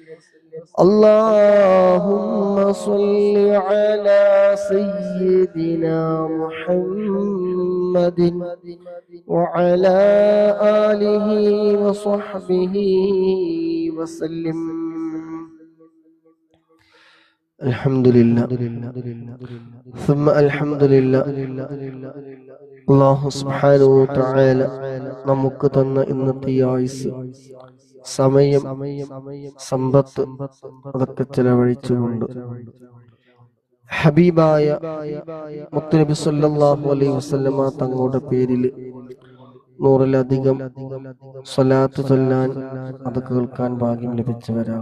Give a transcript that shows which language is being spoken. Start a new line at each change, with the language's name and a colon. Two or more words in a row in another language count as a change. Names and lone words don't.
Arabic: اللهم صل على سيدنا محمد وعلى آله وصحبه وسلم. الحمد لله ثم الحمد لله. الله سبحانه وتعالى
Malayalam: നമുക്ക് തന്ന ഇന്നത്തെ ആയുസ്, സമയം, സമ്പത്ത് അതൊക്കെ ചെലവഴിച്ചുകൊണ്ട് ഹബീബായ മുത്തുനബി
Arabic: صلى الله عليه وسلم
Malayalam: തങ്ങളുടെ പേരിൽ 100-ലധികം സ്വലാത്ത് ചൊല്ലാൻ, അത് കേൾക്കാൻ ഭാഗ്യം ലഭിച്ചവരാണ്.